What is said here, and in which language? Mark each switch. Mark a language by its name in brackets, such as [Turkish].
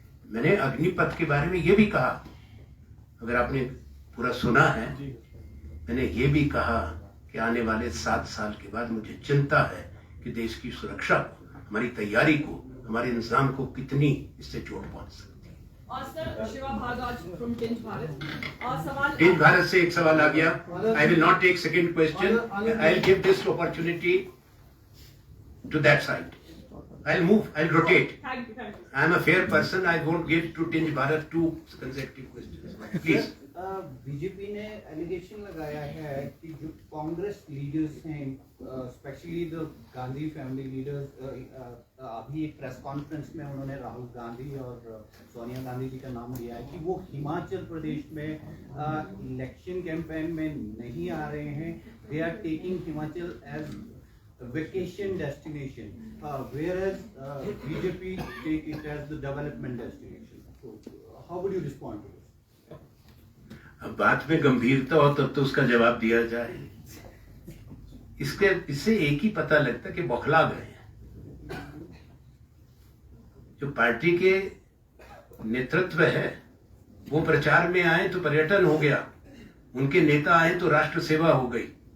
[Hindi] मैंने अग्निपथ के बारे में ये भी कहा, अगर आपने पूरा सुना है, मैंने ये भी कहा कि आने वाले 7 साल के बाद मुझे चिंता है कि देश की सुरक्षा को, हमारी तैयारी को, हमारे इंतजाम को कितनी इससे चोट पहुंच सकती है। और sir Shiva Bhardwaj from tinge Bharat, और सवाल टिंज भारत से एक सवाल आ गया। [English] I will not take second question, I will give this opportunity to that side. I'll move, I'll rotate. Thank you I'm a fair person, I won't give to Tinj Bharat 2 consecutive questions. Please. [Hindi] BJP ने allegation लगाया है कि जो Congress leaders हैं, [English] specially the Gandhi family leaders, [Hindi] अभी एक press conference में उन्होंने राहुल गांधी और सोनिया गांधी जी का नाम लिया है कि वो हिमाचल प्रदेश में इलेक्शन कैंपेन में नहीं आ रहे हैं। [English] They are taking Himachal as vacation destination, whereas BJP take it as the development destination. So, how would you respond to this? [Hindi] अब बात में गंभीरता हो तब तो उसका जवाब दिया जाए। इससे एक ही पता लगता है कि बौखला गए हैं। जो पार्टी के नेतृत्व है वो प्रचार में आए तो पर्यटन हो गया, उनके नेता आए तो राष्ट्र सेवा हो गई।